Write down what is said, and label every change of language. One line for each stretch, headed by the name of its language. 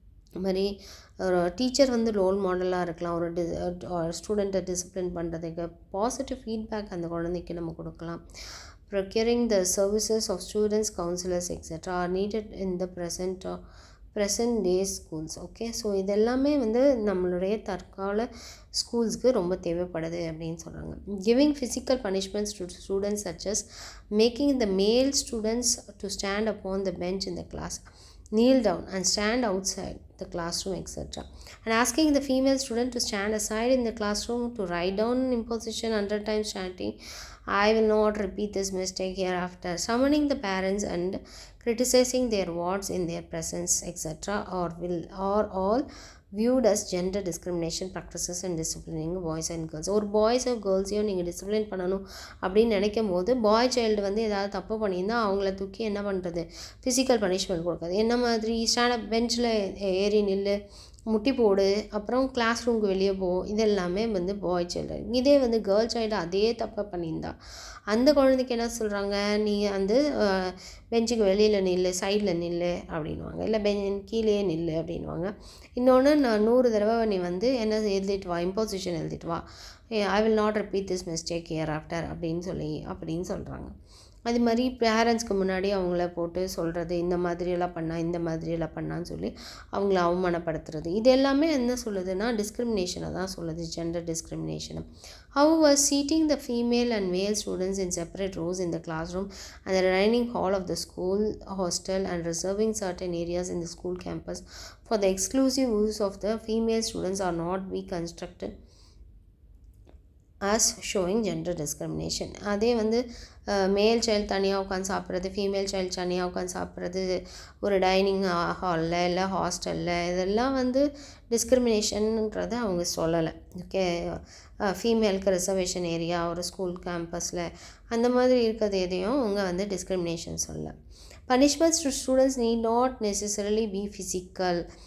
Tamil: அது மாதிரி ஒரு டீச்சர் வந்து ரோல் மாடலாக இருக்கலாம். ஒரு ஸ்டூடெண்ட்டை டிசிப்ளின் பண்ணுறதுக்கு பாசிட்டிவ் ஃபீட்பேக் அந்த குழந்தைக்கு நம்ம கொடுக்கலாம்.
English: Procuring the services of students, counselors, etc. are needed in the present day schools.
Tamil: Okay, so இதெல்லாமே வந்து நம்மளுடைய தற்கால ஸ்கூல்ஸ்க்கு ரொம்ப தேவைப்படுது அப்படின்னு சொல்கிறாங்க.
English: Giving physical punishments to students such as making the male students to stand upon the bench in the class, kneel down and stand outside the classroom, etc. and asking the female student to stand aside in the classroom to write down imposition 100 times, chanting, "I will not repeat this mistake hereafter," summoning the parents and criticizing their wards in their presence, etc. are all viewed as gender discrimination practices in disciplining boys and girls.
Tamil: ஒரு பாய்ஸோ கேர்ள்ஸையோ நீங்கள் discipline பண்ணணும் அப்படின்னு நினைக்கும் போது பாய் child வந்து ஏதாவது தப்பு பண்ணியிருந்தால் அவங்கள தூக்கி என்ன பண்ணுறது, ஃபிசிக்கல் பனிஷ்மெண்ட் கொடுக்குறது. என்ன மாதிரி ஸ்டாண்டப் பெஞ்சில் ஏறி நில்லு, முட்டி போடு, அப்புறம் கிளாஸ் ரூமுக்கு வெளியே போ, இதெல்லாமே வந்து பாய் சைல்டு. இதே வந்து கேர்ள் சைல்டு அதே தப்பை பண்ணியிருந்தா அந்த குழந்தைக்கு என்ன சொல்கிறாங்க, நீ வந்து பெஞ்சுக்கு வெளியில் நில்லு, சைடில் நில்லு அப்படின்வாங்க, இல்லை கீழே நில்லு அப்படின்வாங்க. இன்னொன்று, நான் 100 தடவை நீ வந்து என்ன எழுதிட்டு வா, இம்போசிஷன் எழுதிட்டு வா,
English: I will not repeat this mistake hereafter
Tamil: அப்படின்னு சொல்கிறாங்க. அது மாதிரி பேரண்ட்ஸ்க்கு முன்னாடி அவங்கள போட்டு சொல்கிறது, இந்த மாதிரியெல்லாம் பண்ணான்னு சொல்லி அவங்கள அவமானப்படுத்துறது, இது எல்லாமே என்ன சொல்லுதுன்னா டிஸ்கிரிமினேஷனை தான் சொல்லுது, gender டிஸ்கிரிமினேஷனை.
English: However, seating the female and male students in separate rows in the classroom and the dining hall of the school hostel and reserving certain areas in the school campus for the exclusive use of the female students are not be constructed as showing gender discrimination.
Tamil: அதே வந்து மேல் child தனியாக உட்காந்து சாப்பிட்றது, female child தனியாக உட்காந்து சாப்பிட்றது ஒரு டைனிங் ஹாலில் இல்லை ஹாஸ்டலில், இதெல்லாம் வந்து டிஸ்கிரிமினேஷன்ன்றதை அவங்க சொல்லலை. ஓகே, ஃபீமேலுக்கு ரிசர்வேஷன் ஏரியா ஒரு ஸ்கூல் கேம்பஸில் அந்த மாதிரி இருக்கிறது எதையும் அவங்க வந்து டிஸ்கிரிமினேஷன் சொல்லலை.
English: Punishments to students need not necessarily be physical.